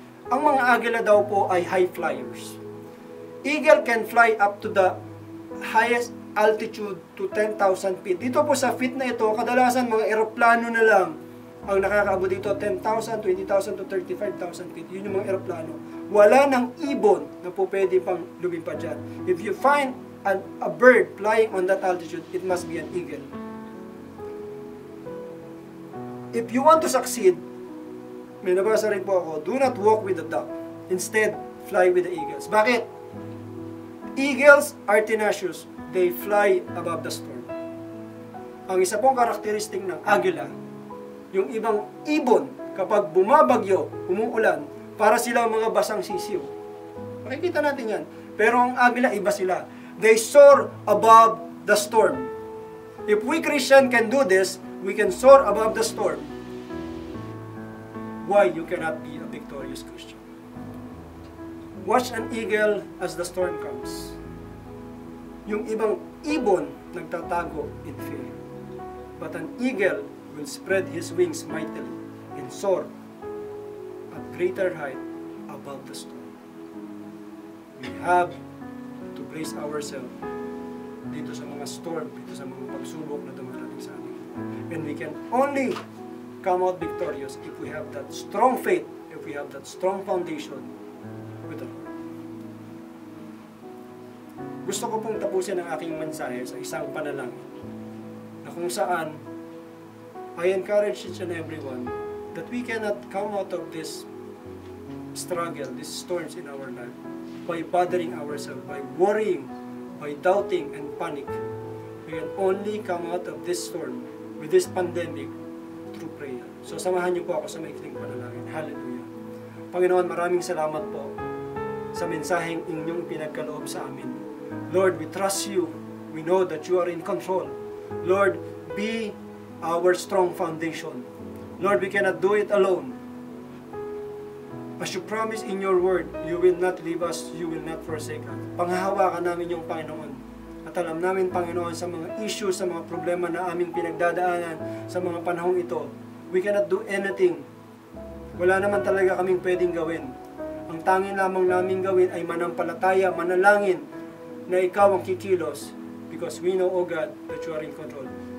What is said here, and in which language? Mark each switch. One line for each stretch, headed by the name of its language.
Filipino: Ang mga agila daw po ay
English: high flyers. Eagle can fly up to the highest altitude to 10,000 feet.
Filipino: Dito po sa feet na ito, kadalasan mga eroplano na lang ang nakakaabot dito, 10,000, 20,000 to 35,000 feet. Yun yung mga eroplano. Wala nang ibon na po pwede pang lumipad dyan.
English: If you find a bird flying on that altitude, it must be an eagle. If you want to succeed,
Filipino: may nabasa rin po ako,
English: do not walk with the duck. Instead, fly with the eagles.
Filipino: Bakit?
English: Eagles are tenacious. They fly above the storm.
Filipino: Ang isa pong karakteristik ng agila, yung ibang ibon, kapag bumabagyo, umuulan, para silang mga basang sisiw. Makikita natin yan. Pero ang agila, iba sila.
English: They soar above the storm. If we Christian can do this, we can soar above the storm. Why you cannot be a victorious Christian? Watch an eagle as the storm comes.
Filipino: Yung ibang ibon nagtatago
English: in fear. But an eagle will spread his wings mightily and soar at greater height above the storm. We have to brace ourselves
Filipino: dito sa mga storm, dito sa mga pagsubok na dumarating sa atin.
English: And we can only come out victorious if we have that strong faith, if we have that strong foundation with the Lord.
Filipino: Gusto ko pong tapusin ang aking mensahe sa isang panalangin na kung saan
English: I encourage each and everyone that we cannot come out of this struggle, these storms in our life by bothering ourselves, by worrying, by doubting and panic. We can only come out of this storm, with this pandemic, through prayer.
Filipino: So samahan niyo po ako sa maikling panalangin. Hallelujah. Panginoon, maraming salamat po sa mensaheng inyong pinagkaloob sa amin.
English: Lord, we trust you. We know that you are in control. Lord, be our strong foundation. Lord, we cannot do it alone. As you promise in your word, you will not leave us, you will not forsake us.
Filipino: Panghahawakan namin yung Panginoon. At alam namin, Panginoon, sa mga issues, sa mga problema na aming pinagdadaanan sa mga panahong ito,
English: we cannot do anything.
Filipino: Wala naman talaga kaming pwedeng gawin. Ang tanging lamang naming gawin ay manampalataya, manalangin na ikaw ang kikilos
English: because we know, O God, that you are in control.